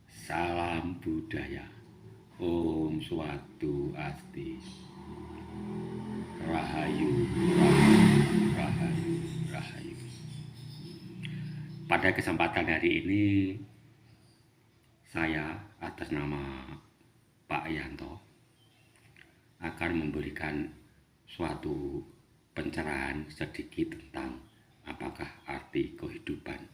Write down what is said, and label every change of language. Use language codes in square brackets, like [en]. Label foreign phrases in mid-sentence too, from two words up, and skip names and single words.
[id] Salam budaya. [ban] Om Swastiastu. [id] Rahayu, rahayu, rahayu, rahayu. Pada kesempatan hari ini, saya atas nama Pak Yanto akan memberikan suatu pencerahan sedikit tentang apakah arti kehidupan.